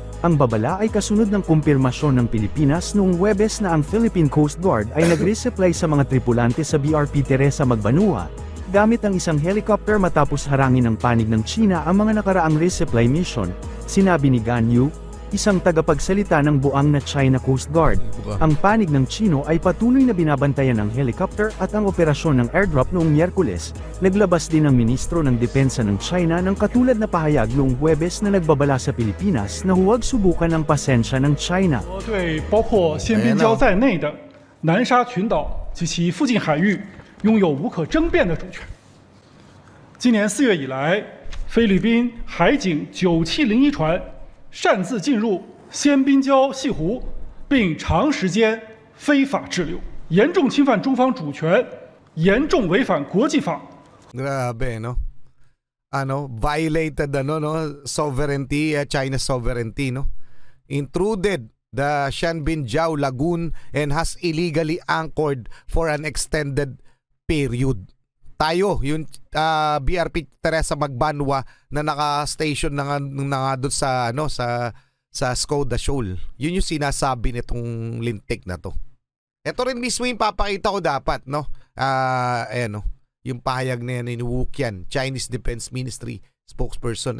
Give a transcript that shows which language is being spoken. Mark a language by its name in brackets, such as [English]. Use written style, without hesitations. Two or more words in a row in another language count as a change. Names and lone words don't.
[Filipino] Ang babala ay kasunod ng kumpirmasyon ng Pilipinas noong Huwebes na ang Philippine Coast Guard ay nag-resupply sa mga tripulante sa BRP Teresa Magbanua, gamit ang isang helicopter matapos harangin ng panig ng China ang mga nakaraang [English] resupply mission, [Filipino] sinabi ni Gan Yu, isang tagapagsalita ng buang na China Coast Guard. Ang panig ng Chino ay patuloy na binabantayan ng helicopter at ang operasyon ng airdrop noong Miyerkules. Naglabas din ang ministro ng depensa ng China ng katulad na pahayag noong Huwebes na nagbabala sa Pilipinas na huwag subukan ang pasensya ng China. [Chinese] 对包括宪兵礁在内的南沙群岛及其附近海域拥有无可争辩的主权。今年4月以来，菲律宾海警9701船擅自进入仙宾礁西湖，并长时间非法滞留，严重侵犯中方主权，严重违反国际法。 [Filipino] Grabe, no? [English] Violated sovereignty, China's sovereignty, no? Intruded the Shanbin Jiao Lagoon and has illegally anchored for an extended period. [Filipino] Tayo, yung BRP Teresa Magbanua na naka-station na nga doon sa Escoda Shoal. Yun yung sinasabi nitong lintik na to. Ito rin mismo yung papakita ko dapat, no? Ayan, no? Yung pahayag na yan ni Wu Qian, [English] Chinese Defense Ministry spokesperson.